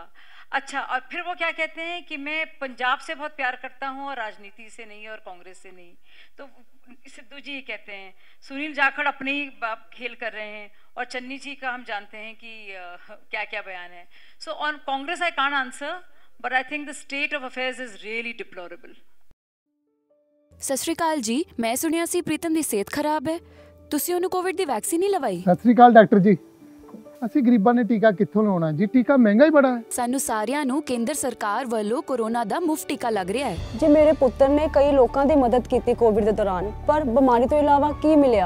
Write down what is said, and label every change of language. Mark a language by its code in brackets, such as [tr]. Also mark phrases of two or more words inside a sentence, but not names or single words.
[hi] अच्छा, और फिर वो क्या कहते हैं कि मैं पंजाब से बहुत प्यार करता हूँ और राजनीति से नहीं और कांग्रेस से नहीं। तो सिद्धू जी कहते हैं, सुनील जाखड़ अपने ही खेल कर रहे हैं, और चन्नी जी का हम जानते हैं कि क्या क्या बयान है। [en] so on Congress I can't answer, but I think the state of affairs is really deplorable. [pa] ਸਤ ਸ੍ਰੀ ਅਕਾਲ ਜੀ, ਮੈਂ ਸੁਣਿਆ ਸੀ प्रीतम ਦੀ ਸਿਹਤ ਖਰਾਬ ਹੈ, ਤੁਸੀਂ ਉਹਨੂੰ ਕੋਵਿਡ ਦੀ ਵੈਕਸੀਨ ਨਹੀਂ ਲਵਾਈ? ਸਤ ਸ੍ਰੀ ਅਕਾਲ ਡਾਕਟਰ ਜੀ, ਅਸੀਂ ਗਰੀਬਾਂ ਨੇ ਟੀਕਾ ਕਿੱਥੋਂ ਲਾਉਣਾ ਜੀ, ਟੀਕਾ ਮਹਿੰਗਾ ਹੀ ਬੜਾ ਹੈ। ਸਾਨੂੰ ਸਾਰਿਆਂ ਨੂੰ ਕੇਂਦਰ ਸਰਕਾਰ ਵੱਲੋਂ ਕੋਰੋਨਾ ਦਾ ਮੁਫਤ ਟੀਕਾ ਲੱਗ ਰਿਹਾ ਹੈ। ਜੀ ਮੇਰੇ ਪੁੱਤਰ ਨੇ ਕਈ ਲੋਕਾਂ ਦੀ ਮਦਦ ਕੀਤੀ ਕੋਵਿਡ ਦੇ ਦੌਰਾਨ, ਪਰ ਬਿਮਾਰੀ ਤੋਂ ਇਲਾਵਾ ਕੀ ਮਿਲਿਆ?